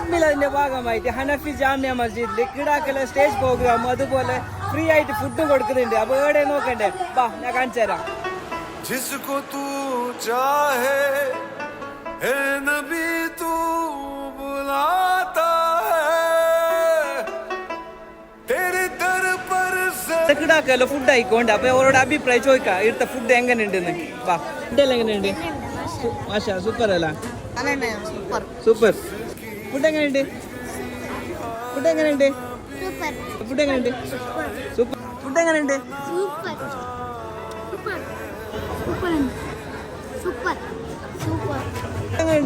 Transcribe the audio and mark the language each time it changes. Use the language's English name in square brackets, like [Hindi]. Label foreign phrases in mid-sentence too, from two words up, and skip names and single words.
[Malayalam] അതിന്റെ ഭാഗമായിട്ട് ഹനഫി ജാമ്യ മസ്ജിദിൽ കിടാക്കല സ്റ്റേജ് പ്രോഗ്രാം അതുപോലെ ഫ്രീ ആയിട്ട് ഫുഡും കൊടുക്കുന്നുണ്ട്. അപ്പൊ എവിടെ നോക്കണ്ടേ, വാ ഞാൻ കാണിച്ചു തരാം. [Hindi] जिसको तू चाहे है नबी तू बुलाता है तेरे दर पर से [Malayalam] കിടാക്കല്ലോ ഫുഡ് ആയിക്കോണ്ട്. അപ്പൊ അവരോട് അഭിപ്രായം ചോദിക്കാം ഇവിടുത്തെ ഫുഡ് എങ്ങനെ ഉണ്ടെന്ന്. വാ, ഫുഡ് എങ്ങനെയുണ്ട്? മാഷാ സൂപ്പർ അല്ല? സൂപ്പർ. ഫുഡ് എങ്ങനെയുണ്ട്? ഫുഡ് എങ്ങനെയുണ്ട്? ഫുഡ് എങ്ങനെയുണ്ട്? സൂപ്പർ. ഫുഡ് എങ്ങനെയുണ്ട്? എങ്ങനെയുണ്ട്?